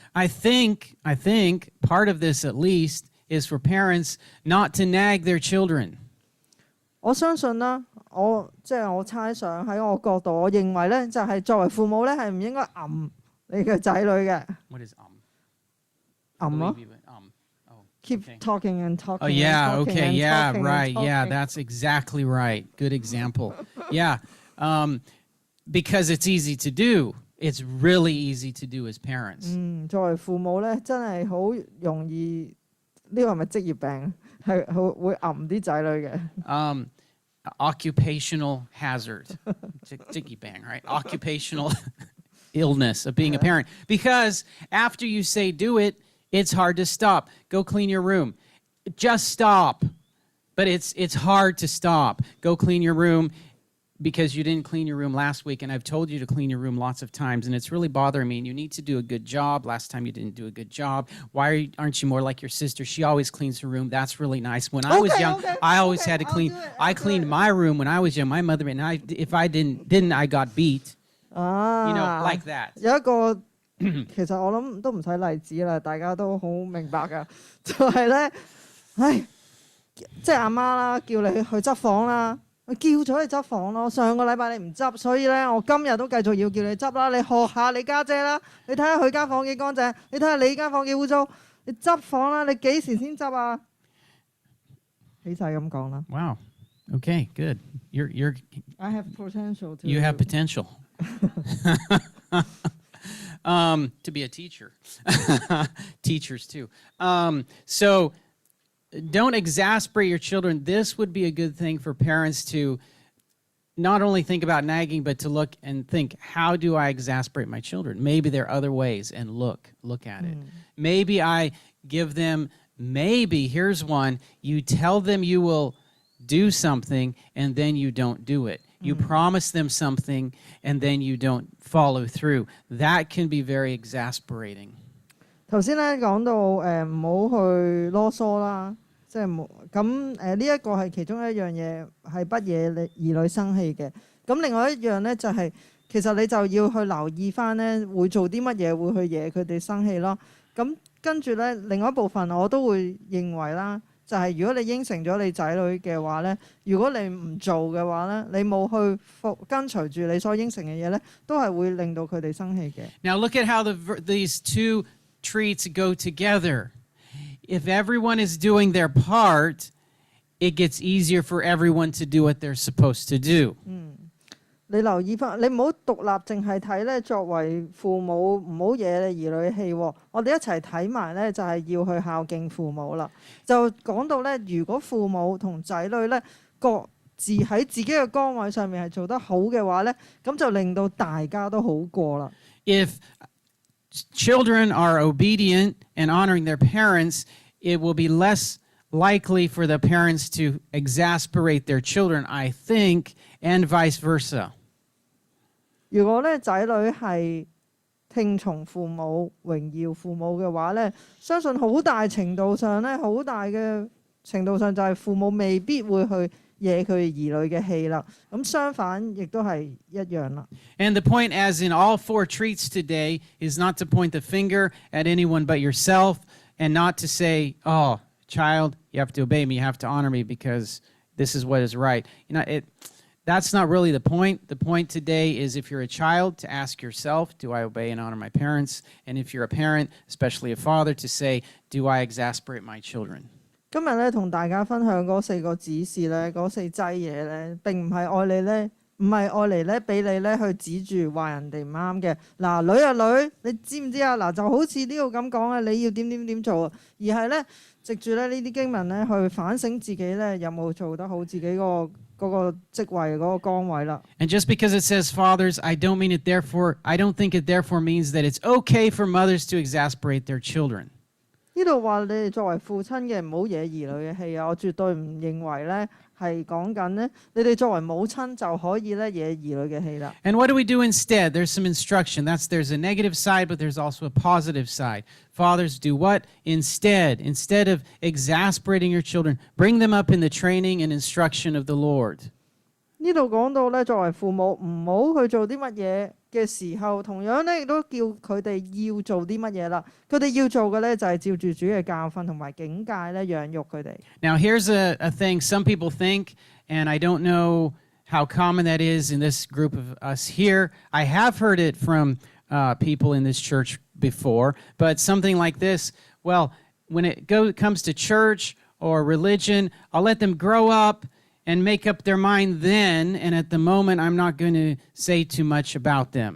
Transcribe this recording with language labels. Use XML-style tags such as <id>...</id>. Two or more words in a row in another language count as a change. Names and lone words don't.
<en>I think part of this at least is for parents not to nag their children.</en> <yue>我相信啦，我猜想喺我角度，我認為咧就係作為父母咧係唔應該揞你嘅仔女嘅。</yue> <en>What is</en> <yue>揞咯。Keep</yue> <en>Okay. talking and talking. Oh, yeah, and talking okay, and yeah, talking right, and yeah, talking. that's exactly right. Good example. Yeah, because it's easy to do. It's really easy to do as parents.</en> <yue>作為父母咧，真係好容易，呢個係咪職業病？係會揞啲仔女嘅。</yue> <en>Occupational hazard. Jiggy bang, right? Occupational illness of being a parent. Because after you say do it, it's hard to stop. Go clean your room. Just stop. But it's hard to stop. Go clean your room because you didn't clean your room last week, and I've told you to clean your room lots of times, and it's really bothering me, and you need to do a good job. Last time you didn't do a good job. Why aren't you more like your sister? She always cleans her room. That's really nice. When I was young, I always had to clean. I cleaned my room when I was young. My mother, and if I didn't, I got beat. You know, like that.</en> <yue>有一個其實我諗都唔使例子啦，大家都好明白㗎。就係咧，即係阿媽啦，叫你去執房啦，我叫咗你執房咯。上個禮拜你唔執，所以咧我今日都繼續要叫你執啦。你學下你家姐啦，你睇下佢間房幾乾淨，你睇下你間房幾污糟，你執房啦。你幾時先執啊？起晒咁講啦。</yue> <en>Wow. Okay, good. You're. I have potential to. You have potential. To be a teacher. Teachers too. So don't exasperate your children. This would be a good thing for parents to not only think about nagging, but to look and think, how do I exasperate my children? Maybe there are other ways, and look at it. Maybe I give them, here's one, you tell them you will do something and then you don't do it. You promise them something and then you don't follow through. That can be very exasperating.</en> <yue>頭先咧講到唔好去囉嗦啦，即係冇咁呢一個係其中一樣嘢係不惹兒女生氣嘅。咁另外一樣咧就係、其實你就要去留意翻咧會做啲乜嘢會去惹佢哋生氣咯。咁跟住咧另外一部分我都會認為啦。就係如果你應承咗你仔女嘅話咧，如果你唔做嘅話咧，你冇去跟隨住你所應承嘅嘢咧，都係會令到佢哋生氣嘅。</yue> <en>Now look at how these two treats go together. If everyone is doing their part, it gets easier for everyone to do what they're supposed to do.</en> <yue>你留意翻，你唔好獨立淨係睇咧，作為父母唔好惹你兒女氣喎。我哋一齊睇埋咧，就係要去孝敬父母啦。就講到咧，如果父母同仔女咧各自喺自己嘅崗位上面係做得好嘅話咧，咁就令到大家都好過啦。</yue> <en>If children are obedient and honoring their parents, it will be less likely for the parents to exasperate their children, I think, and vice versa.</en> <yue>如果咧仔女係聽從父母、榮耀父母嘅話咧，相信好大程度上咧，好大嘅程度上就係父母未必會去惹佢兒女嘅氣啦。咁相反亦都係一樣啦。</yue> <en>And the point, as in all 4 treats today, is not to point the finger at anyone but yourself, and not to say, "Oh, child, you have to obey me, you have to honor me because this is what is right." That's not really the point. The point today is, if you're a child, to ask yourself, do I obey and honor my parents? And if you're a parent, especially a father, to say, do I exasperate my children?</en> <yue>今日咧同大家分享嗰4個指示咧，嗰4劑嘢咧，並唔係愛你咧，唔係愛嚟咧俾你咧去指住話人哋唔啱嘅。嗱，女啊女，你知唔知啊？嗱，就好似呢度咁講啊，你要點做啊？而係咧藉住咧呢啲經文咧去反省自己咧有冇做得好自己嗰個職位嗰個崗位啦。</yue> <en>And just because it says fathers, I don't think it therefore means that it's okay for mothers to exasperate their children.</en> <yue>呢度話你哋作為父親嘅唔好惹兒女嘅氣啊！我絕對唔認為咧係講緊咧你哋作為母親就可以咧惹兒女嘅氣啦。</yue> <en>And what do we do instead? There's some instruction. There's a negative side, but there's also a positive side. Fathers, do what? Instead of exasperating your children, bring them up in the training and instruction of the Lord.</en> <yue>呢度講到咧，作為父母唔好去做啲乜嘢嘅時候，同樣咧亦都叫佢哋要做啲乜嘢啦。佢哋要做嘅咧就係照住主嘅教訓同埋警戒咧養育佢哋。</yue> <en>Now here's a thing some people think, and I don't know how common that is in this group of us here. I have heard it from people in this church before, but something like this, well, when it comes to church or religion, I'll let them grow up and make up their mind then, and at the moment I'm not going to say too much about them.</en>